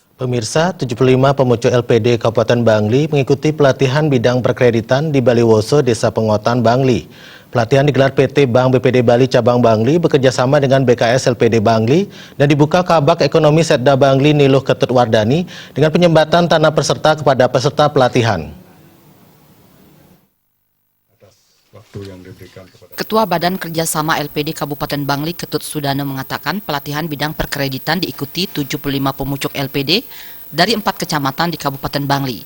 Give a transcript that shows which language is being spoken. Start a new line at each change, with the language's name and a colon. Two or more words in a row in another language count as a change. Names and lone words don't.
Indonesian: Pemirsa, 75 pemucuk LPD Kabupaten Bangli mengikuti pelatihan bidang perkreditan di Baliwoso, Desa Pengotan, Bangli. Pelatihan digelar PT Bank BPD Bali Cabang Bangli bekerjasama dengan BKS LPD Bangli dan dibuka Kabak Ekonomi Setda Bangli Niluh Ketut Wardani dengan penyembatan tanah peserta kepada peserta pelatihan. Ketua Badan Kerjasama LPD Kabupaten Bangli Ketut Sudano mengatakan pelatihan bidang perkreditan diikuti 75 pemucuk LPD dari 4 kecamatan di Kabupaten Bangli.